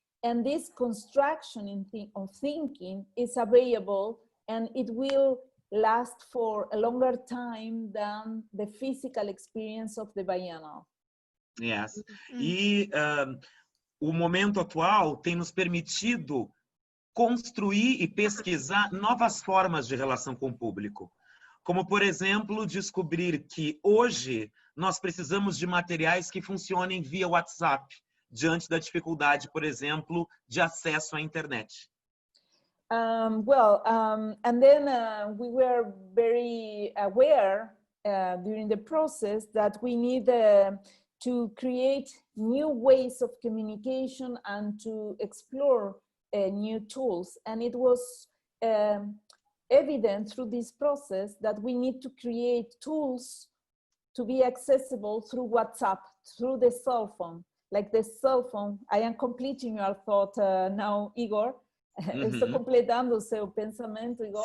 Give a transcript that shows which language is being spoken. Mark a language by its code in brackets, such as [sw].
[en] And this construction of thinking is available, and it will last for a longer time than the physical experience of the biennial. Yes. [pt] E o momento atual tem nos permitido construir e pesquisar novas formas de relação com o público. Como, por exemplo, descobrir que hoje nós precisamos de materiais que funcionem via WhatsApp, diante da dificuldade, por exemplo, de acesso à internet. [en] And then we were very aware during the process that we need to create new ways of communication and to explore new tools. And it was evident through this process that we need to create tools to be accessible through WhatsApp, through the cell phone. Like the cell phone, I am completing your thought now, Igor. [pt] Estou completando o seu pensamento, Igor.